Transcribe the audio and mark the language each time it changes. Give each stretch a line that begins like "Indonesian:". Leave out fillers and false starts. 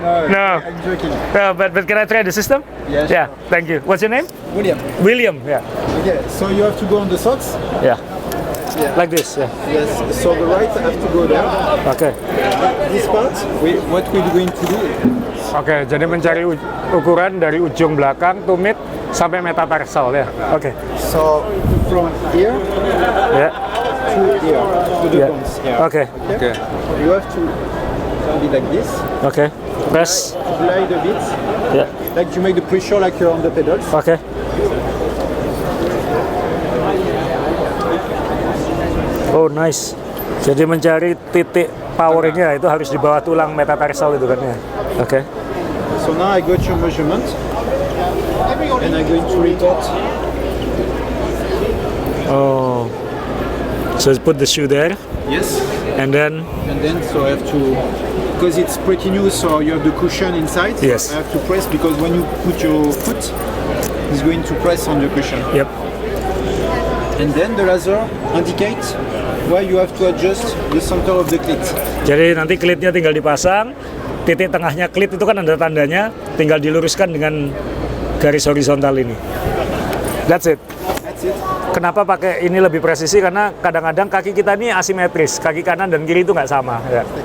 English: No. I'm joking. But can I try the system? Yes. Yeah. Thank you. What's your name? William. William. Yeah. Okay, so you have to go on the socks. Yeah. Like this. Yeah. Yes. So the right have to go there. Okay. This part, what we're going to do,
Indonesian: Oke, jadi mencari ukuran dari ujung belakang, tumit, sampai metatarsal ya. Oke.
English: So from here
Indonesian: Ya.
English: to here, to the
Indonesian: Ya.
English: bones here.
Indonesian: Oke. Oke.
English: You have to be like this, Oke. Press. glide a bit,
Indonesian: Ya.
English: like to make the pressure like you're on the pedals.
Indonesian: Oke.
English: Oh, nice.
Indonesian: Jadi mencari titik powernya itu harus di bawah tulang metatarsal itu kan ya. Oke.
English: So now I got your measurement, and I'm going to report. Oh. So put the shoe there, Yes. and then And then so I have to, because it's pretty new, so you have the cushion inside. Yes. I have to press because when you put your foot, it's going to press on the cushion. yep. And then the laser indicates where you have to adjust the center of the clit.
Indonesian: Jadi nanti klitnya tinggal dipasang, titik tengahnya klit itu kan ada tandanya, tinggal diluruskan dengan garis horizontal ini.
English: That's it. That's it.
Indonesian: Kenapa pakai ini lebih presisi? Karena kadang-kadang kaki kita ini asimetris, kaki kanan dan kiri itu nggak sama. Ya.